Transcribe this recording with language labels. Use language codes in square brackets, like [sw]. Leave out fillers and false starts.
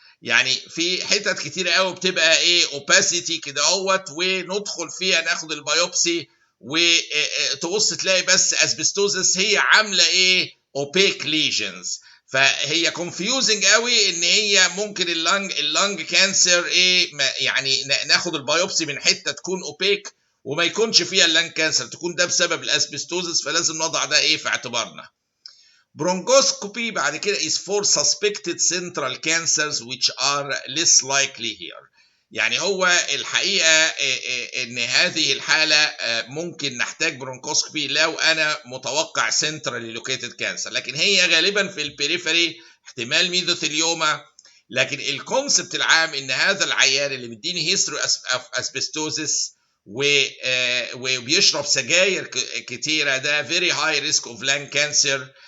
[ar] يعني في حتت كتير قوي بتبقى ايه opacity كده اهوت، وندخل فيها ناخد البيوبسي وتبص تلاقي بس اسبستوزس هي عامله ايه opaque lesions. فهي confusing قوي ان هي ممكن اللنج كانسر ايه يعني ناخد البيوبسي من حته تكون opaque وما يكونش فيها اللنج كانسر، تكون ده بسبب الاسبستوزس، فلازم نضع ده ايه في اعتبارنا. برونكوسكوبي بعد كده [en] is for suspected central cancers which are less likely here. [ar] يعني هو الحقيقه ان هذه الحاله ممكن نحتاج برونكوسكوبي لو انا متوقع [en] centrally located cancer, [ar] لكن هي غالبا في البريفري، احتمال ميزوثيليوما. لكن الكونسبت العام ان هذا العيان اللي بيديني هيستوري اسبستوزس وبيشرب سجاير كتيره ده [en] Very high risk of lung cancer.